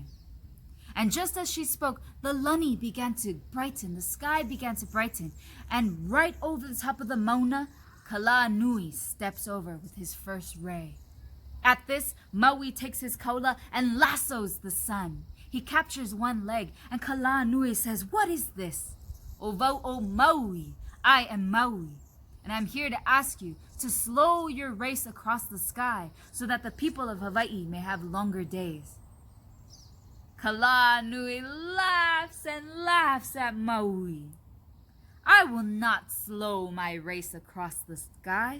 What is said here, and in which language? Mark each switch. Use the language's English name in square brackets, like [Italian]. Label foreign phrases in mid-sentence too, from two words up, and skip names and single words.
[English] And just as she spoke, the lani began to brighten, the sky began to brighten, and right over the top of the mauna, Kala Nui steps over with his first ray. At this, Maui takes his kaula and lassos the sun. He captures one leg, and Kala Nui says, "What is this?" [Hawaiian] "O vau o Maui, [English] I am Maui, and I'm here to ask you to slow your race across the sky so that the people of Hawai'i may have longer days." Kala Nui laughs and laughs at Maui. "I will not slow my race across the sky.